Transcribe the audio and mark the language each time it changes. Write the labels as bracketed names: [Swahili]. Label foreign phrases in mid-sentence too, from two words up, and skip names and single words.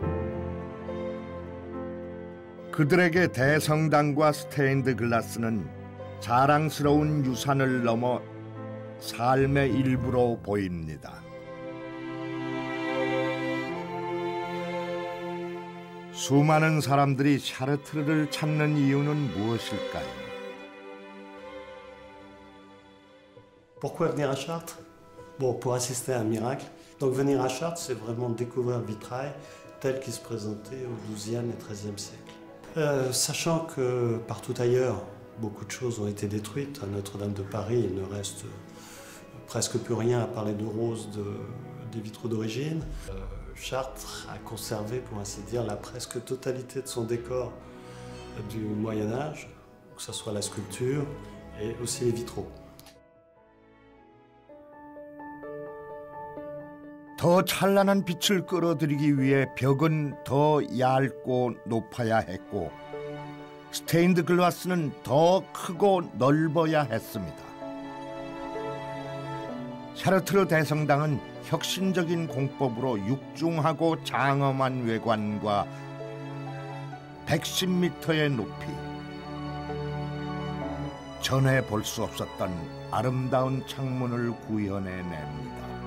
[Korean] 그들에게 대성당과 스테인드 글라스는 자랑스러운 유산을 넘어 삶의 일부로 보입니다. 수많은 사람들이 샤르트르를 찾는 이유는 무엇일까요? [French] Pourquoi venir à Chartres? Bon, pour assister à un miracle. Donc venir à Chartres, c'est vraiment découvrir le vitrail tel qu'il se présentait au XIIe et XIIIe siècle. Sachant que partout ailleurs, beaucoup de choses ont été détruites. À Notre-Dame de Paris, il ne reste presque plus rien à part les deux roses des vitraux d'origine. Chartres a conservé, pour ainsi dire, la presque totalité de son décor du Moyen-Âge, que ce soit la sculpture et aussi les vitraux. [Korean] 더 찬란한 빛을 끌어들이기 위해 벽은 더 얇고 높아야 했고 스테인드 글라스는 더 크고 넓어야 했습니다. 샤르트르 대성당은 혁신적인 공법으로 육중하고 장엄한 외관과 110m의 높이, 전에 볼 수 없었던 아름다운 창문을 구현해냅니다.